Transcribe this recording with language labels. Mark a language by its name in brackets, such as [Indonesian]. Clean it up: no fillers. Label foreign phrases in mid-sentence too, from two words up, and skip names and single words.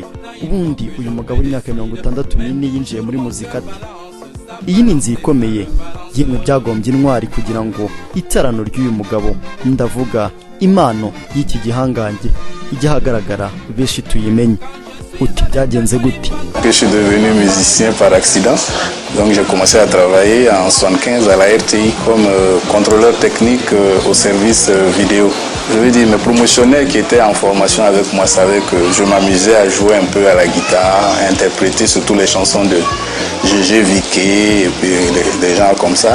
[Kinyarwanda] Ubundi uyu mugabo w'imyaka 64 yinjiye muri muzika ati. Iyi ni inzira ikomeye yemwe byagombye intwari kugira ngo itarano ry'uyu mugabo, ndavuga impano y'iki gihangange ijya hagaragara benshi tuyimenye. Uti byagenze gute? [French] Je suis devenu musicien par accident. Donc j'ai commencé à travailler en 75 à la RTI comme contrôleur technique au service vidéo. Je veux dire, mes promotionnaires qui étaient en formation avec moi savaient que je m'amusais à jouer un peu à la guitare, à interpréter surtout les chansons de Gégé Viqué et puis des gens comme ça.